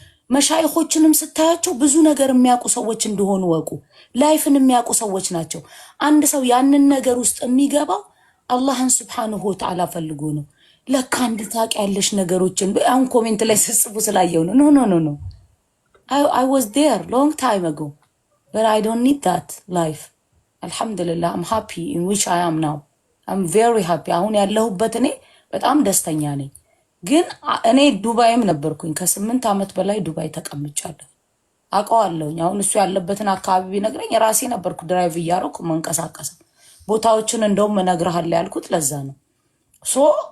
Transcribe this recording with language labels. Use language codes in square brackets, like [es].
[am] መሻይኾችንም ስታያቸው ብዙ ነገር የሚያውቁ ሰዎች እንደሆኑ ወቁ። ላይፍን የሚያውቁ ሰዎች ናቸው። አንድ ሰው ያንን ነገር ውስጥ የሚገባው አላህን ስብሓነሁ ወተዓላ ፈልጎ ነው። ለካ አንድ ታውቂያለሽ ነገሮችን አሁን ኮሜንት ላይ ስጽፉ ስላየው ነው። ኖ ኖ ኖ ኖ [en] I was there long time ago but I don't need that life. Alhamdulillah, I'm happy in which I am now. I'm very happy. [am] አሁን ያለሁበት እኔ በጣም ደስተኛ ነኝ። ግን እኔ ዱባይም ነበርኩኝ ከ8 ዓመት በላይ ዱባይ ተቀምጫለሁ። አውቀዋለሁኝ። አሁን እሱ ያለበትን አካባቢ ቢነግረኝ ራሴ ነበርኩ ድራይቭ እያደረኩ መንቀሳቀስ ቦታዎችን እንደውም እነግርሃለሁ ያልኩት ለዛ ነው። ሶ